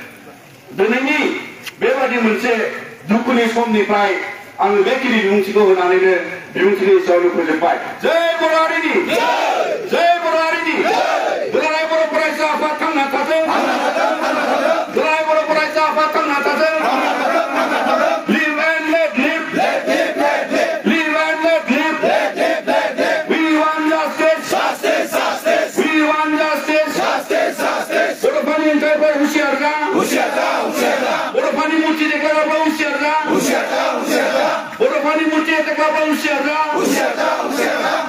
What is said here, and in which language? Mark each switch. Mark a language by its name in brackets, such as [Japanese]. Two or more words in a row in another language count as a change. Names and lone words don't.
[Bodo] दिनैनि बेबादि मोनसे दुखुनि समनिफ्राय आङो बेखिनि बिबुंथिखौ होनानैनो बिबुंथिनि सायावनो फोजोबबाय जय बर' हारिनि जय बर' हारिनि दुलाराय बर' फरायसा आफाद थांना थाथों दुलाराय बर' फरायसा आफाद थांना थाथों [English] live and let live live and let live we want justice we want justice [Bodo] बर'फोरनि ओंखारबाय हुसियार जा बर'फोरनि मुर्ति देखायग्राफ्रा हुसियार जा बर'फोरनि मुर्ति देखायग्राफ्रा हुसियार जा